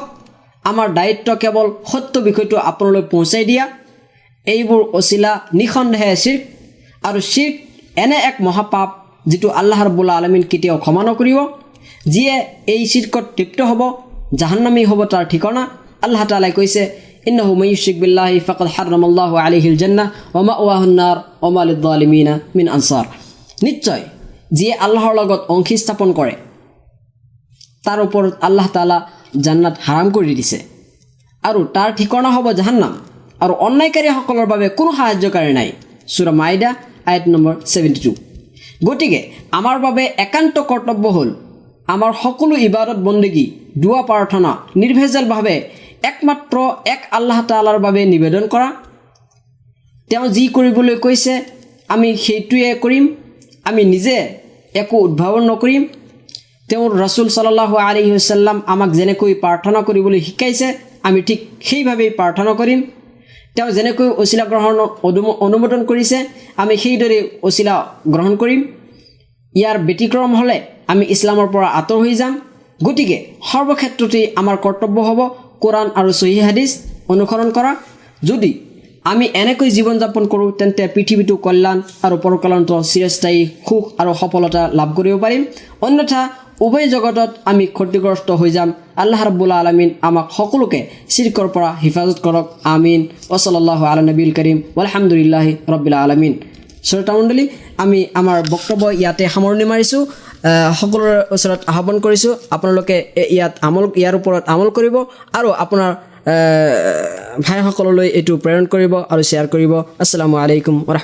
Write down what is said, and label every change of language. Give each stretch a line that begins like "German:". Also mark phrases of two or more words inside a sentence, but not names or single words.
Assamese: আমাৰ দায়িত্ব কেৱল সত্য বিষয়টো আপোনালৈ পहुঁচাই দিয়া। এইবোৰ ওচিলা নিঃসন্দেহে শিৰ্ক, আৰু শিৰ্ক এনে এক মহাপাপ যিটো আল্লাহ ৰাব্বুল আলামিন কেতিয়াও ক্ষমা নকৰিব। যিয়ে এই শিৰ্কত লিপ্ত হ'ব জাহান্নামী হ'ব তাৰ ঠিকনা। আল্লাহ তাআলাই কৈছে
Arabic: إنه من يشرك بالله فقد حرم الله عليه الجنة ومأواه النار وما للظالمين من أنصار.
Assamese: নিশ্চয় যিয়ে আল্লাহৰ লগত অংশী স্থাপন কৰে তাৰ ওপৰত আল্লাহ তাআলা জান্নাত হাৰাম কৰি দিছে আৰু তাৰ ঠিকনা হ'ব জাহান্নাম, আৰু অন্যায়কাৰীসকলৰ বাবে কোনো সাহায্যকাৰী নাই। সূৰা মাইদা আয়াত নম্বৰ 72। গতিকে আমাৰ বাবে একান্ত কৰ্তব্য হ'ল আমাৰ সকলো ইবাদত বন্দেগী, দুৱা প্ৰাৰ্থনা নিৰ্ভেজালভাৱে একমাত্ৰ এক আল্লাহ তাআলাৰ বাবে নিবেদন কৰা। তেওঁ যি কৰিবলৈ কৈছে আমি সেইটোৱে কৰিম। আমি নিজে একো উদ্ভাৱন নকৰিম। তেওঁৰ ৰাসূল
Arabic: صلى الله عليه وسلم
Assamese: আমাক যেনেকৈ প্ৰাৰ্থনা কৰিবলৈ শিকাইছে আমি ঠিক সেইভাৱেই প্ৰাৰ্থনা কৰিম। তেওঁ যেনেকৈ ওচিলা গ্ৰহণ অনুমোদন কৰিছে আমি সেইদৰে ওচিলা গ্ৰহণ কৰিম। ইয়াৰ ব্যতিক্ৰম হ'লে আমি ইছলামৰ পৰা আঁতৰ হৈ যাম। গতিকে সৰ্বক্ষেত্ৰতেই আমাৰ কৰ্তব্য হ'ব কোৰাণ আৰু সহিহ হাদিছ অনুসৰণ কৰা। যদি আমি এনেকৈ জীৱন যাপন কৰোঁ তেন্তে পৃথিৱীটো কল্যাণ আৰু পৰকল্যাণত চিৰস্থায়ী সুখ আৰু সফলতা লাভ কৰিব পাৰিম। অন্যথা উভয় জগতত আমি ক্ষতিগ্ৰস্ত হৈ যাম। আল্লাহ ৰাব্বুল আলামিন আমাক সকলোকে শিৰকৰ পৰা হিফাজত কৰক।
Arabic: آمين وصلى الله على النبي الكريم والحمد لله رب العالمين.
Assamese: শ্ৰোতামণ্ডলী, আমি আমাৰ বক্তব্য ইয়াতে সামৰণি মাৰিছোঁ। সকলোৰে ওচৰত আহ্বান কৰিছোঁ আপোনালোকে ইয়াৰ ওপৰত আমল কৰিব আৰু আপোনাৰ ভাইসকললৈ এইটো প্ৰেৰণ কৰিব আৰু শ্বেয়াৰ কৰিব।
Arabic: السلام عليكم ورحمة الله.